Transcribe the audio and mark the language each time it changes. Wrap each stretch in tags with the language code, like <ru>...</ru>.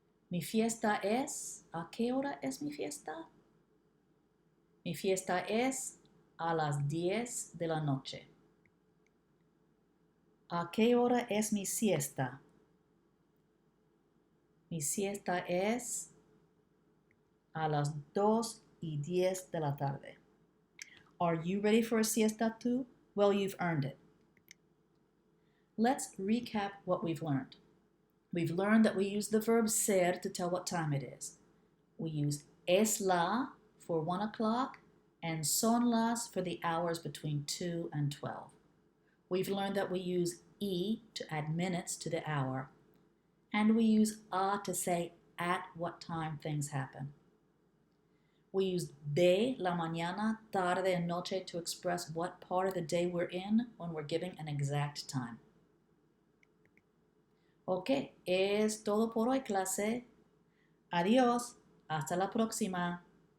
<es>Mi fiesta es, ¿a qué hora es mi fiesta? Mi fiesta es a las 10 de la noche. ¿A qué hora es mi siesta? Mi siesta es a las 2:10 de la tarde.</es> <en>Are you ready for a siesta too? Well, you've earned it. Let's recap what we've learned. We've learned that we use the verb ser to tell what time it is. We use es la for 1 o'clock and son las for the hours between 2 and 12. We've learned that we use y to add minutes to the hour, and we use a to say at what time things happen. We use de, la mañana, tarde, and noche to express what part of the day we're in when we're giving an exact time.</en> <es>Ok, es todo por hoy, clase. Adiós, hasta la próxima.</es>